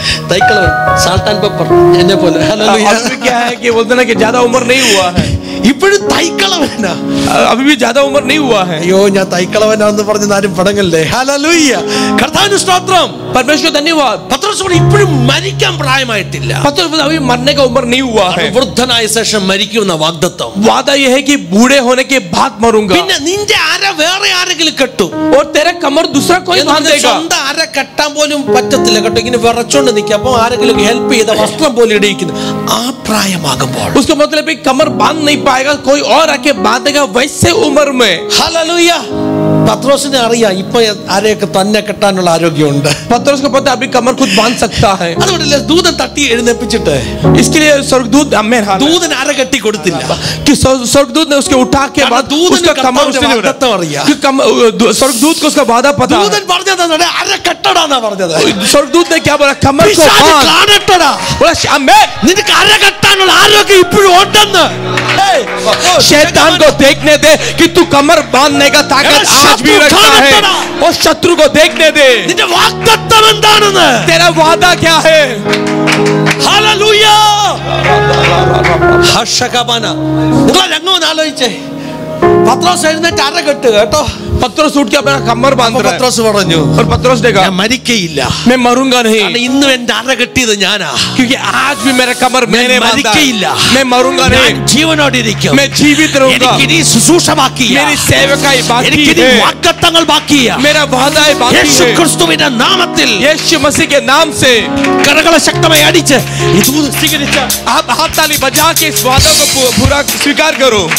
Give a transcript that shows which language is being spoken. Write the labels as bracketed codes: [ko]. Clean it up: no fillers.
[ml] തൈക്കളവൻ, [en] salt and pepper [ml] എന്നെ പോലെ. [hi] अभी क्या है कि बोलते ना कि ज्यादा उम्र नहीं हुआ है. [ml] ഇപ്പോഴും തൈക്കളവനാ. [hi] अभी भी ज्यादा उम्र नहीं हुआ है. [ml] അയ്യോ, ഞാൻ തൈക്കളവനാന്ന് പറഞ്ഞ് ആരും പടങ്ങല്ലേ. ഹല്ലേലൂയ. കർത്താവിന് സ്തോത്രം. [hi] परमेश्वर धन्यवाद. [ml] പത്രോസ് ഇപ്പോഴും മരിക്കാൻ പ്രായമായിട്ടില്ല. [hi] पत्रोस अभी मरने का उम्र नहीं हुआ है. [ml] വൃദ്ധനായ ശേഷം മരിക്കുന്ന വാഗ്ദത്തം. [hi] वादा यह है कि बूढ़े होने के बाद मरूंगा. [ml] പിന്നെ നിന്റെ അര വേറെ ആരെങ്കിലും കെട്ടു. [hi] और तेरा कमर दूसरा कोई बांध देगा. [ml] സ്വന്തം അര കെട്ടാൻ പോലും പറ്റത്തില്ല കേട്ടോ. ഇങ്ങനെ വിറച്ചോണ്ട് നിൽക്കുക. അപ്പൊ ആരെങ്കിലും ഹെൽപ്പ് ചെയ്ത വസ്ത്രം പോലെ ഇടിയിക്കുന്നു. ആ പ്രായമാകുമ്പോൾ [hi] उसका मतलब है कमर बांध नहीं पाएगा, कोई और आके बांधेगा वैसे उम्र में. [ml] ഹല്ലേലൂയ. പത്രോസിനെ അറിയാം ഇപ്പൊ ആരെയൊക്കെ തന്നെ കെട്ടാനുള്ള ആരോഗ്യമുണ്ട്. [hi] पतरस को पता है अभी कमर खुद बांध सकता है. [ml] അതുകൊണ്ടല്ലേ ദൂതൻ തട്ടി എഴുന്നേപ്പിച്ചിട്ട് [hi] इसके लिए स्वर्गदूत आमीन हालेलुया. [ml] ദൂതൻ അര കെട്ടി കൊടുത്തില്ല. [hi] कि स्वर्गदूत ने उसके उठा के बाद उसका कमर उसने नहीं उठाया. कि स्वर्गदूत को उसका वादा पता है. [ml] ദൂതൻ പറഞ്ഞത് അര കെട്ടടാന്നാ പറഞ്ഞത്. [hi] स्वर्गदूत ने क्या बोला? कमर को बांध. [ml] കാണട്ടടാ. [hi] बोला आमीन. [ml] നിനക്ക് അര കെട്ടാനുള്ള ആരോഗ്യം ഇപ്പോഴും ഉണ്ടെന്ന്. [hi] शैतान को देखने दे कि तू कमर बांधने का ताकत आज भी रखता है. और शत्रु को देखने दे [ml] നിന്റെ വാഗ്ദത്തം എന്താണെന്ന്. [hi] तेरा वादा क्या है. [ml] ഹല്ലേലൂയ. ഹർഷകബന. നിങ്ങൾ രംഗം ആലോചിച്ചേ. പത്രോസ് എഴുന്നേറ്റ് അര കെട്ട് കേട്ടോ. [hi] पतरस उठ के अपना कमर बांध रहा है. [ml] പത്രോസ് പറഞ്ഞു [hi] और पतरस ने कहा [ml] ഞാൻ മരിക്കയില്ല. [hi] मैं मरूंगा नहीं. [ml] ഇന്നും എന്റെ അര കെട്ടിയത് ഞാനാ. [hi] क्योंकि आज भी मेरा कमर मैंने बांधा. [ml] മരിക്കയില്ല. [hi] मैं मरूंगा नहीं. [ml] ഞാൻ ജീവനോടെ ഇരിക്കും. [hi] मैं जीवित रहूंगा. [ml] എനിക്ക് ഇനി ശുശ്രൂഷ ബാക്കിയാ. [hi] मेरी सेवकाई बाकी [ml] എനിക്ക് ഇനി [hi] है. [ml] വാഗ്ദത്തങ്ങൾ ബാക്കിയാ. [hi] मेरा वादा बाकी [ml] യേശു [hi] है. [ml] ക്രിസ്തുവിന്റെ നാമത്തിൽ [hi] यीशु मसीह के नाम से [ml] കരകളെ ശക്തമായി അടിച്ച് ഈ ദൂത് സ്വീകരിച്ച [hi] आप हाथ ताली बजा के इस वादा को पूरा स्वीकार करो.